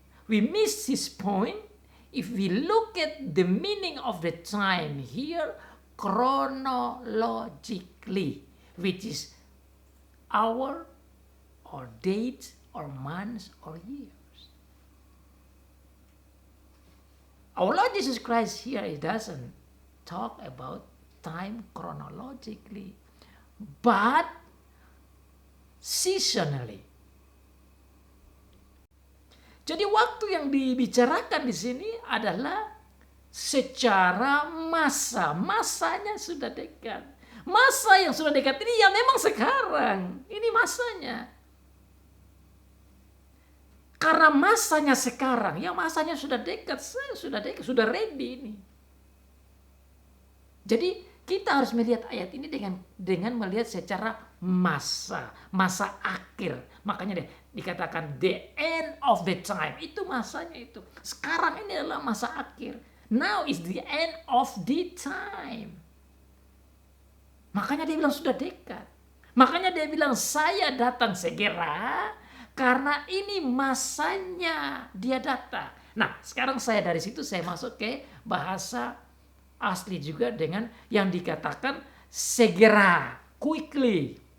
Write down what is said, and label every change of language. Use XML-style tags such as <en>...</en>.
<en>We miss his point if we look at the meaning of the time here chronologically, which is hour or dates or months or years. Our Lord Jesus Christ here, he doesn't talk about time chronologically, but seasonally.</en> <id>Jadi waktu yang dibicarakan di sini adalah secara masa. Masanya sudah dekat. Masa yang sudah dekat ini ya memang sekarang. Ini masanya. Karena masanya sekarang, ya masanya sudah dekat, sudah</id> <en>ready</en> <id>ini. Jadi kita harus melihat ayat ini dengan melihat secara masa akhir. Makanya dikatakan</id> <en>the end of the time.</en> <id>Itu masanya itu. Sekarang ini adalah masa akhir.</id> <en>Now is the end of the time.</en> <id>Makanya dia bilang sudah dekat. Makanya dia bilang saya datang segera karena ini masanya dia datang. Nah, sekarang saya dari situ saya masuk ke bahasa asli juga dengan yang dikatakan segera, quickly.</id>